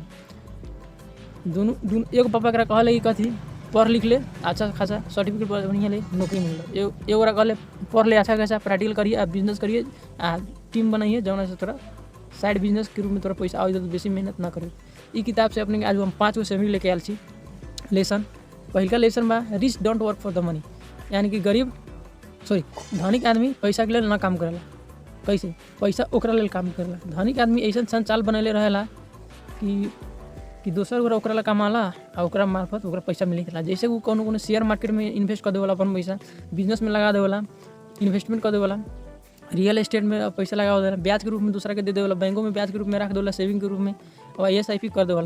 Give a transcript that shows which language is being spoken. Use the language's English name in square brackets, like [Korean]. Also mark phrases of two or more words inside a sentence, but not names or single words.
[Bhojpuri] दोनों एगो पापा करा कहले कि कथी पढ़ लिख ले, अच्छा खासा सर्टिफिकेट बढ़िया ले, नौकरी मिल। एगो कहले पढ़ ले, अच्छा खासा प्रैक्टिकल करिए आ बिजनेस करिए आ टीम बनाइए, जौना से तोरा साइड बिजनेस के रूप में तोरा पैसा आवे तो बेसी मेहनत ना करे। [Maithili] ई किताब से अपने आज हम 5 गो समरी लेके आयल छी। [Bhojpuri] लेसन पहिलका लेसन बा [English] Rich don't work for the money, [Bhojpuri] यानी कि धनिक आदमी पैसा के लिए ना काम करेला। कैसे पैसा ओकरा लेल काम करेला। धनिक आदमी ऐसा संचाल बनैले रहेला कि दोसर गोरा ओकरा ला कमाला आ ओकरा मार्फत ओकरा पैसा मिलेला। जैसे वो कोनो [English] share market [Bhojpuri] में इन्वेस्ट कर देवला, अपन पैसा बिजनेस में लगा देवला, इन्वेस्टमेंट कर देवला, [English] real estate [Bhojpuri] में पैसा लगा देला, ब्याज के रूप में दूसरा के दे देवला, बैंकों में ब्याज के रूप में रख देवला, सेविंग के रूप में और SIP कर देवला।